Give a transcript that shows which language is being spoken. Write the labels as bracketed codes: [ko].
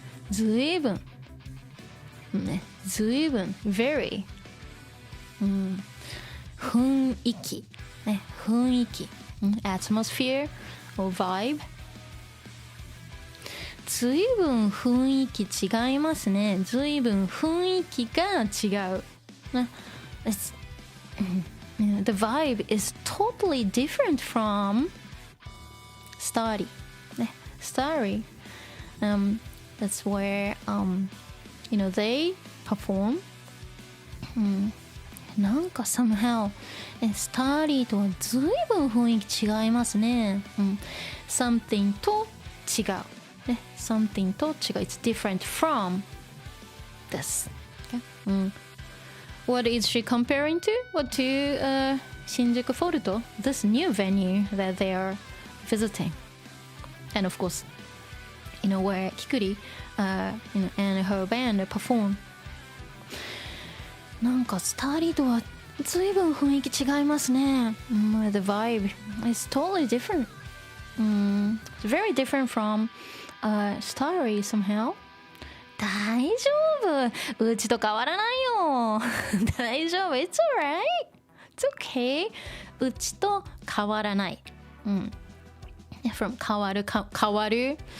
[ja] ずいぶんね、ずいぶん very 雰囲気ね、雰囲気 [en] atmosphere or vibe [ja] ずいぶん雰囲気違いますね。ずいぶん雰囲気が違うね。 [en] the vibe is totally different from Starry. Starry, that's where they perform. [ja] なんか [en] somehow [ja] スターリーとはずいぶん雰囲気違いますね。 something と違う。something と違う。 [en] It's different from this. What is she comparing to? What to Shinjuku FOLT? This new venue that they are visiting. And of course, where Kikuri and her band perform. [ja] なんかスターリーとはずいぶん雰囲気違いますね。 [en] The vibe is totally different. It's very different from Starry somehow. [ja] 大丈夫。うちと変わらないよ。大丈夫。 [en] It's alright. It's okay. [ja] うちと変わらない。 [en] From 変わる。